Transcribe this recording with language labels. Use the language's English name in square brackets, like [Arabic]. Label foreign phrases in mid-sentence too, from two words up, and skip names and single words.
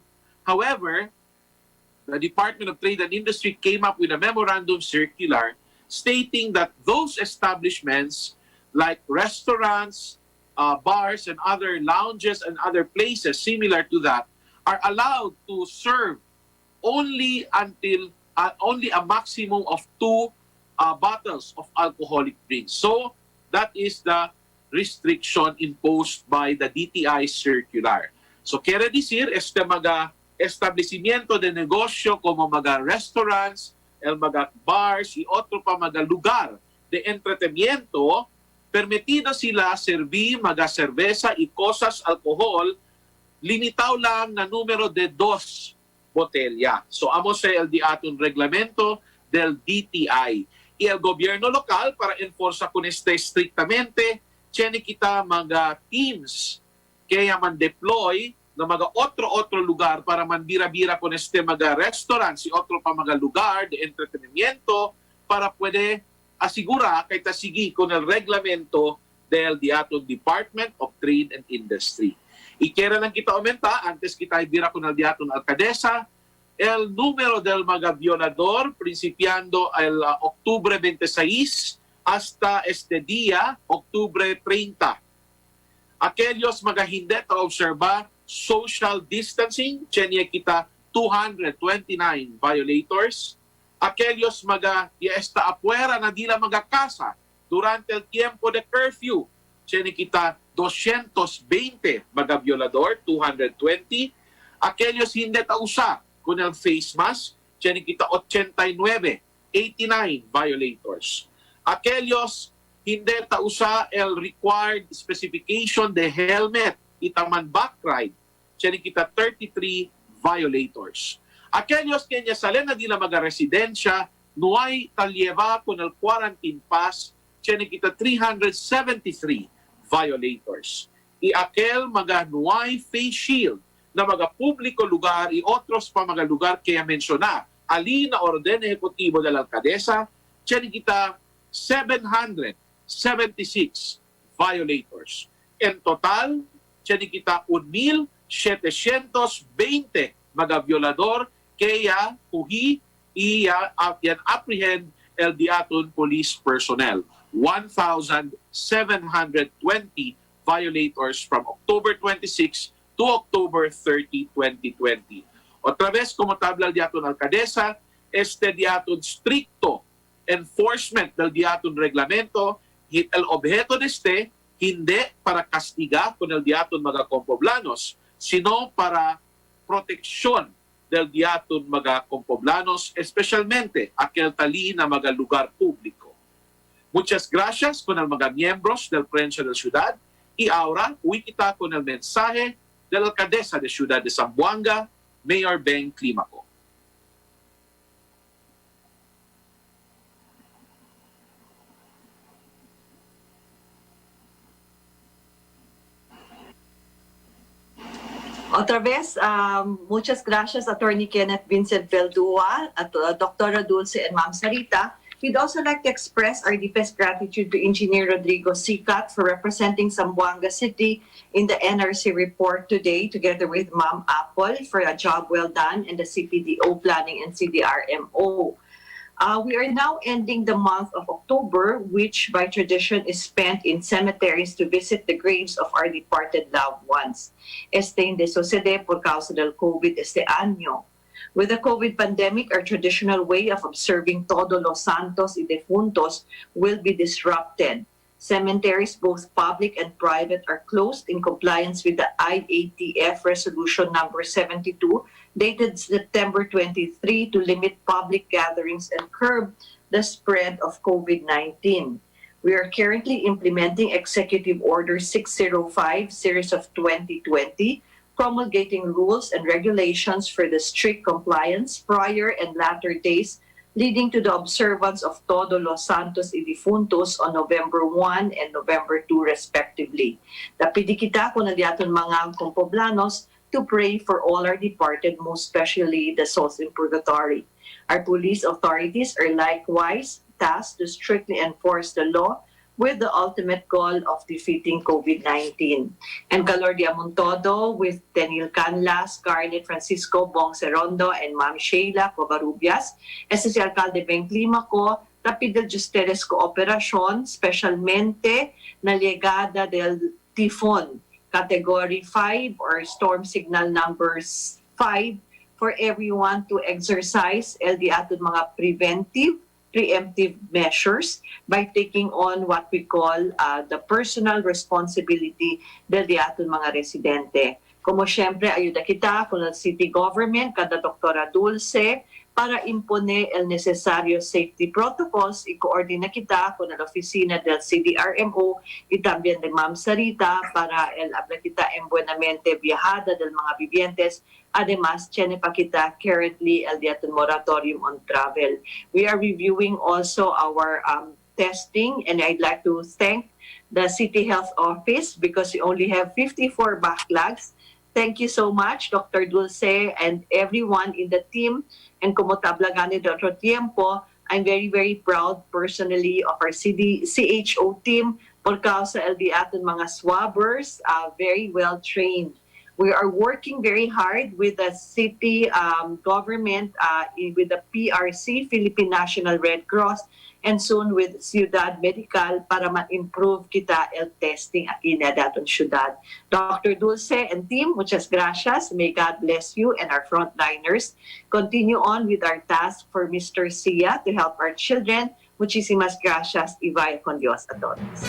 [English] However, the Department of Trade and Industry came up with a memorandum circular stating that those establishments like restaurants, bars and other lounges and other places similar to that are allowed to serve only until only a maximum of 2 bottles of alcoholic drinks. So that is the restriction imposed by the DTI circular. [Chavacano] So quiere decir este mga establecimiento de negosyo como mga restaurants, el mga bars y otro pa mga lugar de entretenimiento, permitido sila servir mga cerveza y cosas alcohol, limitaw lang na número de 2 botelya. So amo sa el diaton reglamento del DTI. Y el gobierno local para enforza con este estrictamente, tiene kita mga teams kaya man deploy na mga otro lugar para man bira-bira con este mga restaurants y otro pa mga lugar de entretenimiento para pwede asigura kay tasigi con el reglamento del diaton [English] Department of Trade and Industry. [Chavacano] Y quiera lang kita aumenta, antes kita ibira con el diaton alcaldesa, el número del mga violador principiando el Octubre 26 hasta este día, Octubre 30. Aquellos mga hindi ta-obserba social distancing, tiene kita 229 violators. Aquellos mga está afuera na dila mga casa durante el tiempo de curfew, tiene kita 220 mga violador, 220. Aquellos hindi ta-usa con el face mask, tiene kita 89, 89 violators. Aquellos hindi ta-usa el [English] required specification [Chavacano] de helmet, itaman [English] back ride, [Chavacano] tiene kita 33 violators. Aquellos que ya salen na dila mga residensya, no hay talyeva con el [English] quarantine pass, [Chavacano] tiene kita 373 violators. Y aquel mga no hay [English] face shield [Chavacano] na mga publiko lugar y otros pa mga lugar kaya mensyona, ali na orden ejecutivo de la alcaldesa, tiene kita 776 violators. En total, tiene kita 1,720 mga violador kaya kuhi iya yan apprehend el diaton [English] police personnel. 1,720 violators from October 26 to October 30, 2020. [Chavacano] Otra vez, como tabla el diaton alcaldesa, este diaton stricto enforcement del diaton reglamento, el objeto de este hindi para castigar con el diaton mga compoblanos, sino para proteksyon del diaton mga compoblanos, especialmente aquel tali na mga lugar público. Muchas gracias con el mga miembros del Prensa de la Ciudad y ahora uwi kita con el mensaje de la alcaldesa de Ciudad de Zamboanga, Mayor Ben Climaco. Otra vez, muchas gracias, Attorney Kenneth Vincent Veldua, [English] at Dr. Dulce and Ma'am Sarita. We'd also like to express our deepest gratitude to Engineer Rodrigo Sicat for representing Zamboanga City in the NRC report today, together with Ma'am Apple for a job well done, and the CPDO Planning and CDRMO. We are now ending the month of October, which by tradition is spent in cemeteries to visit the graves of our departed loved ones. [Chavacano] Este hindi sucede por causa del COVID este año. [English] With the COVID pandemic, our traditional way of observing Todos los Santos y Defuntos will be disrupted. Cemeteries, both public and private, are closed in compliance with the IATF Resolution Number 72, dated September 23, to limit public gatherings and curb the spread of COVID-19. We are currently implementing Executive Order 605, Series of 2020, promulgating rules and regulations for the strict compliance prior and latter days leading to the observance of Todos los Santos y Difuntos on November 1 and November 2 respectively. [Chavacano] Napili kita kung nagyaton mga kompoblanos [English] to pray for all our departed, most especially the souls in purgatory. Our police authorities are likewise tasked to strictly enforce the law with the ultimate goal of defeating COVID-19. [Chavacano] And Calor Diamontodo with Daniel Canla, Scarlett Francisco Bong Serondo, and Ma'am Sheila Covarrubias, este si Alcalde Ben Climaco, rapid de ustedes cooperación, specialmente na llegada del tifón, [English] Category 5 or storm signal numbers 5, for everyone to exercise [Chavacano] el di aton mga [English] preemptive measures by taking on what we call the personal responsibility [Chavacano] del di aton mga residente. Como siyempre, ayuda kita con el city government, kada Doktora Dulce, para impone el necesario [English] safety protocols, [Chavacano] i-coordina kita con la oficina del CDRMO y también de Ma'am Sarita para el habla kita en buenamente viajada del mga vivientes. Además, tiene pa kita currently el diaton [English] moratorium on travel. We are reviewing also our testing, and I'd like to thank the City Health Office because we only have 54 backlogs. Thank you so much, Dr. Dulce, and everyone in the team. [Chavacano] And como tablagani de otro tiempo, [English] I'm very, very proud personally of our CHO team [Chavacano] por causa el di aton mga swabbers, [English] very well trained. We are working very hard with the city government, with the PRC, Philippine National Red Cross, and soon with Ciudad Medical [Chavacano] para ma-improve kita el testing aquí na daton syudad. [English] Dr. Dulce and team, [Chavacano] muchas gracias. [English] May God bless you and our frontliners. Continue on with our task for Mr. Sia to help our children. [Chavacano] Muchísimas gracias y vaya con Dios a todos.